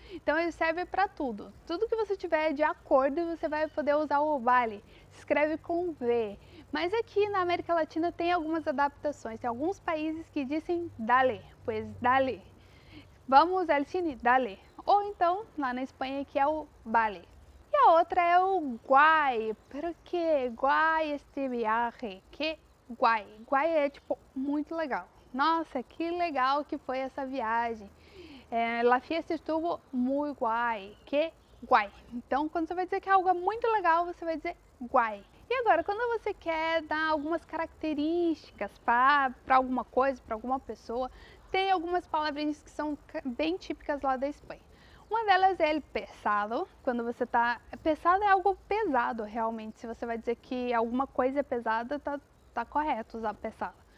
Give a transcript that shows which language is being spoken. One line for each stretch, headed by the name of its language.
Portuguese: Então ele serve para tudo. Tudo que você tiver de acordo, você vai poder usar o vale. Se escreve com V. Mas aqui na América Latina tem algumas adaptações. Tem alguns países que dizem dale, pois dale.
Spanish: Vamos, Elcine, dale.
Portuguese: Ou então, lá na Espanha, que é o vale. E a outra é o guay.
Spanish: Pero que guay este viaje. Que guay.
Portuguese: Guay é tipo muito legal. Nossa, que legal que foi essa viagem.
Spanish: La fiesta estuvo muy guay. Que guay.
Portuguese: Então, quando você vai dizer que algo é muito legal, você vai dizer guay. E agora, quando você quer dar algumas características para alguma coisa, para alguma pessoa, tem algumas palavrinhas que são bem típicas lá da Espanha. Uma delas é el pesado. Quando você tá... Pesado é algo pesado, realmente. Se você vai dizer que alguma coisa é pesada, tá correto usar pesado.